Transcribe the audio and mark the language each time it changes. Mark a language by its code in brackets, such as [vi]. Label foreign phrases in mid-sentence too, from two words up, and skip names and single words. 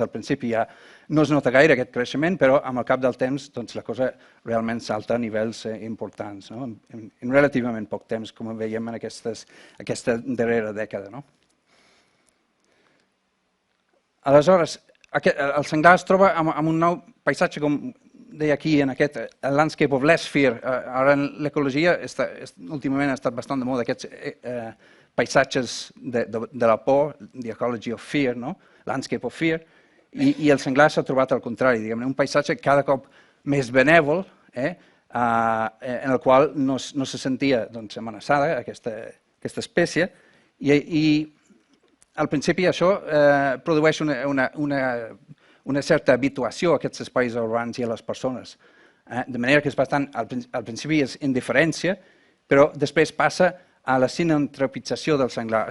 [ca] Al principi ja no es nota gaire aquest creixement, però amb el cap del temps la cosa realment salta a nivells importants, en relativament poc temps, com veiem en aquesta darrera dècada. Aleshores, el senglar es troba amb un nou paisatge, com deia aquí, en aquest [en] landscape of less fear, [ca] ara en l'ecologia últimament ha estat bastant de moda aquests paisatges de la por, [en] the ecology of fear, no? Landscape of fear, [ca] i el senglar s'ha trobat al contrari, diguem-ne, un paisatge cada cop més benèvol, en el qual no se sentia amenaçada aquesta espècie, i al principi això produeix una certa habituació a aquests espais urbans i a les persones, de manera que és bastant, al principi és indiferència, però després passa a la sinantropització del senglar.